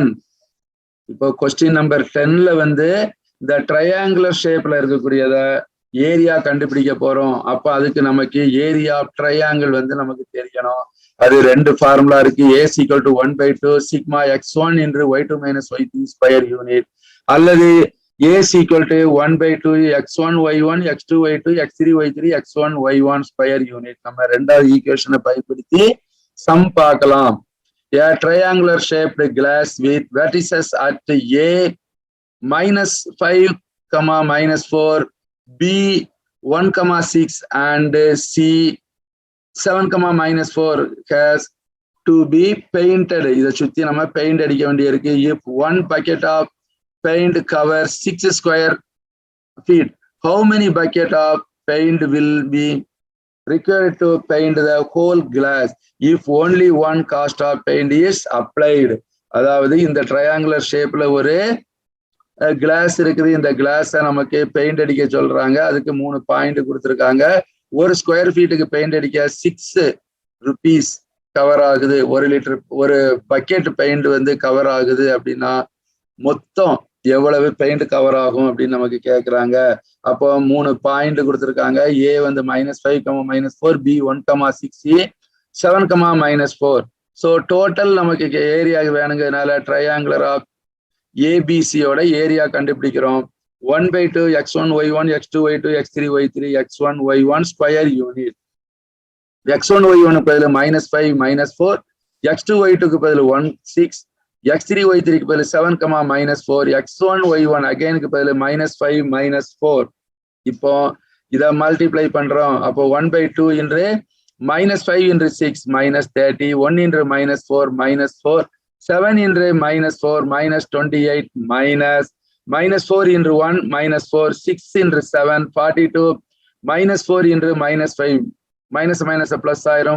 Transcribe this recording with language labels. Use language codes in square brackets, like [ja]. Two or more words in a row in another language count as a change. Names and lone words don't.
[ta] இப்போ [en] question number 10ல [ta] வந்து இந்த [en] triangular shapeல [ta] இருக்கக்கூடியத ஏரியா கண்டுபிடிக்க போறோம். அப்ப அதுக்கு நமக்கு [en] area of triangle [ta] வந்து நமக்கு தெரியணும். அது ரெண்டு ஃபார்முலா இருக்கு. [en] A = 1/2 சிக்மா x1 into y2 - y3 square unit, அல்லது A = 1/2 x1 y1 x2 y2 x3 y3 x1 y1 square unit. [ta] நம்ம ரெண்டாவது ஈக்குவேஷனை பயன்படுத்தி சம் பார்க்கலாம். [en] A triangular shaped glass with vertices at A -5, -4, B 1, 6 and C 7, -4 has to be painted. [ta] இதை சுத்தி நம்ம பெயிண்ட் அடிக்க வேண்டியிருக்கு. [en] If one bucket of paint covers 6 square feet, how many bucket of paint will be required to paint the whole glass if only one cost of paint is applied. [ta] அதாவது இந்த [en] triangular shape [ta] ல ஒரு கிளாஸ் இருக்குது. இந்த கிளாஸை நமக்கு பெயிண்ட் அடிக்க சொல்றாங்க. அதுக்கு 3 பாயிண்ட் கொடுத்துருக்காங்க. ஒரு [en] square feetுக்கு [ta] பெயிண்ட் அடிக்க 6 rupees கவர் ஆகுது. 1 லிட்டர் ஒரு பக்கெட் பெயிண்ட் வந்து கவர் ஆகுது அப்படின்னா மொத்தம் எவ்வளவு பெயிண்ட் கவர் ஆகும் அப்படின்னு நமக்கு கேட்குறாங்க. அப்போ 3 பாயிண்ட் கொடுத்துருக்காங்க. ஏ வந்து -5, -4, பி 1, 6, 7, -4. [en] so total [ta] நமக்கு ஏரியா வேணுங்கிறதுனால [en] triangular of ABCயோட [ta] ஏரியா கண்டுபிடிக்கிறோம். [en] 1/2 x1 y1 x2 y2 x3 y3 x1 y1 square unit. [ta] x1 y1 பதில் -5 -4, x2 y2க்கு பதில் 1 6, x3 y3க்கு பதில் 7, -4, x1 y1 அகைனுக்கு பதில் -5 -4. இப்போ இதை மல்டிப்ளை பண்றோம். அப்போ 1/2 என்று -5 into 6 -30, 1 into -4 -4, 7 into -4 -28, -4 into 1 -4, 6 into 7 42, -4 into -5 [en] minus plus [ta] ஆயிரும்.